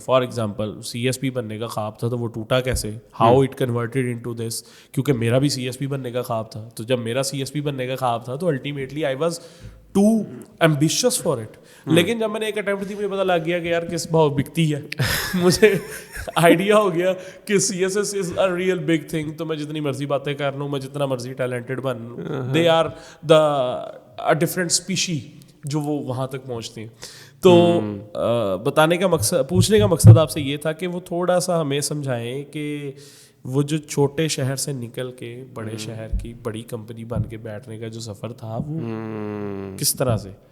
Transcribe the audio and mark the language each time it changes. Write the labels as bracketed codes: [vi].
[en] For example, [ur] CSP بننے کا خواب تھا تو وہ ٹوٹا کیسے, [en] how it converted into this. [ur] کیونکہ میرا بھی CSP بننے کا خواب تھا, تو جب میرا CSP بننے کا خواب تھا تو [en] ultimately I was too ambitious for it. [ur] لیکن جب میں نے ایک اٹیمپٹ دی, مجھے پتا لگ گیا کہ یار کس بھاؤ بکتی ہے. مجھے آئیڈیا ہو گیا کہ [en] CSS is a real big thing. [ur] تو میں جتنی مرضی باتیں کر لوں, میں جتنا مرضی ٹیلنٹڈ بن لوں, [en] they are a different species [ur] جو وہ وہاں تک پہنچتی ہیں. تو پوچھنے کا مقصد آپ سے یہ تھا کہ وہ تھوڑا سا ہمیں سمجھائیں کہ وہ جو چھوٹے شہر سے نکل کے بڑے شہر کی بڑی کمپنی بن کے بیٹھنے کا جو سفر تھا وہ کس طرح سے.